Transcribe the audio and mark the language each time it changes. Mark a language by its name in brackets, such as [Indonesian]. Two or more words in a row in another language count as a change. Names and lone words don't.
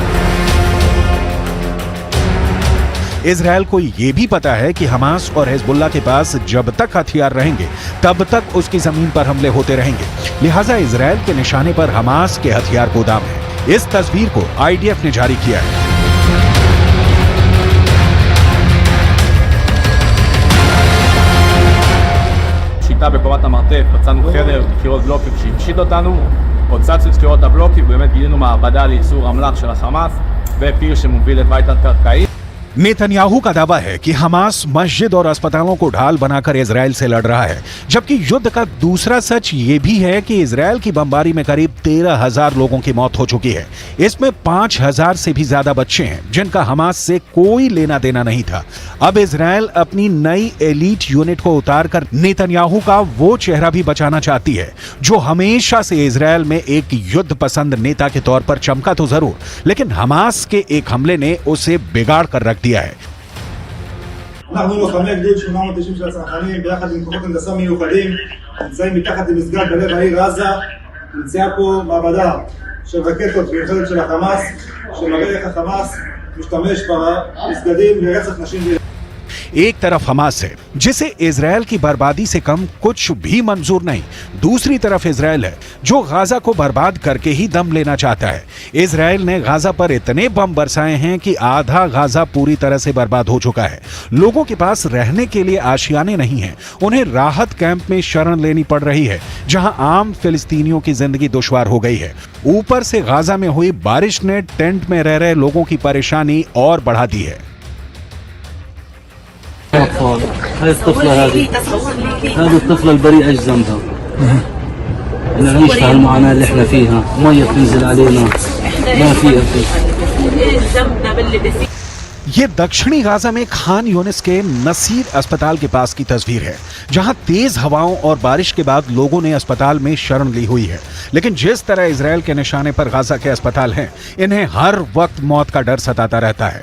[Hindi] इजराइल को यह भी पता है कि हमास और हिजबुल्लाह के पास जब तक हथियार रहेंगे तब तक उसकी जमीन पर हमले होते रहेंगे। लिहाजा इजराइल के निशाने पर हमास के हथियार गोदाम है। इस तस्वीर को आईडीएफ ने जारी किया है। [Hebrew] שיטה בקומת המרתף, מצאנו חדר, קירות בלוקים שהפשיט אותנו, הוצצנו את קירות הבלוקים, ובאמת גילינו מעבדה לייצור אמל"ח של החמאס ופיר שמוביל את בית התת-קרקעי। [Hindi] नेतन्याहू का दावा है कि हमास मस्जिद और अस्पतालों को ढाल बनाकर इजराइल से लड़ रहा है, जबकि युद्ध का दूसरा सच ये भी है कि इजराइल की बमबारी में करीब 13,000 लोगों की मौत हो चुकी है। इसमें 5,000 से भी ज्यादा बच्चे हैं जिनका हमास से कोई लेना देना नहीं था। अब इजराइल अपनी नई [English] elite unit [Hindi] को उतारकर नेतन्याहू का वो चेहरा भी बचाना चाहती है जो हमेशा से इजराइल में एक युद्ध पसंद नेता के तौर पर चमका तो जरूर, लेकिन हमास के एक हमले ने उसे बिगाड़ कर रख दिया है। [Hebrew] אנחנו לוחמי גדוד 890 של הצנחנים ביחד עם כוחות הנדסה מיוחדים נמצאים מתחת למסגד בלב העיר עזה. נמצאה פה מעבדה של רקטות מיוחדת של החמאס שמראה איך החמאס משתמש במסגדים לרצח נשים וילדים। [Hindi] एक तरफ हमास है जिसे इजराइल की बर्बादी से कम कुछ भी मंजूर नहीं, दूसरी तरफ इजराइल है जो गाजा को बर्बाद करके ही दम लेना चाहता है। इजराइल ने गाजा पर इतने बम बरसाए हैं कि आधा गाजा पूरी तरह से बर्बाद हो चुका है। लोगों के पास रहने के लिए आशियाने नहीं हैं, उन्हें राहत कैंप में शरण लेनी पड़ रही है जहां आम फिलिस्तीनियों की जिंदगी दुश्वार हो गई है। ऊपर से गाजा में हुई बारिश ने टेंट में रह रहे लोगों की परेशानी और बढ़ा दी है। [Arabic] أطفال هذه الطفلة هذه الطفلة البريئة ايش ذنبها؟ نعيش في المعاناة اللي احنا فيها، مية بتنزل علينا ما في أكل। [Hindi] ये दक्षिणी गाजा में खान यूनिस के नसीर अस्पताल के पास की तस्वीर है जहां तेज हवाओं और बारिश के बाद लोगों ने अस्पताल में शरण ली हुई है। लेकिन जिस तरह इजराइल के निशाने पर गाजा के अस्पताल हैं, इन्हें हर वक्त मौत का डर सताता रहता है।